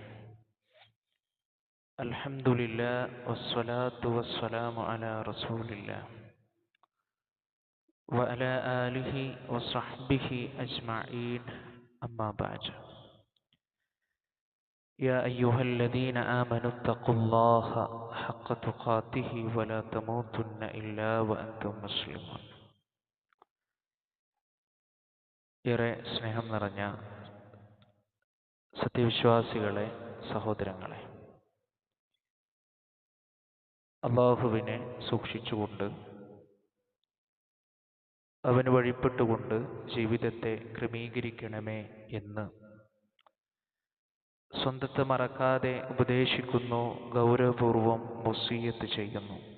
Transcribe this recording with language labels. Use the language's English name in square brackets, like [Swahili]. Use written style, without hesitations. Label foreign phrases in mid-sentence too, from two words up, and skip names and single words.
[Arabic] الحمد لله والصلاة والسلام على رسول الله وعلى آله وصحبه أجمعين، أما بعد. يا أيها الذين آمنوا اتقوا الله حق تقاته ولا تموتن إلا وأنتم مسلمون. [Malayalam] ഏറെ സ്നേഹം നിറഞ്ഞ സത്യവിശ്വാസികളെ, സഹോദരങ്ങളെ, അള്ളാഹുവിനെ സൂക്ഷിച്ചുകൊണ്ട് അവന് വഴിപ്പെട്ടുകൊണ്ട് ജീവിതത്തെ ക്രമീകരിക്കണമേ എന്ന് സ്വന്തത്തെ മറക്കാതെ ഉപദേശിക്കുന്നു, ഗൗരവപൂർവം വസിയ്യത്ത് ചെയ്യുന്നു.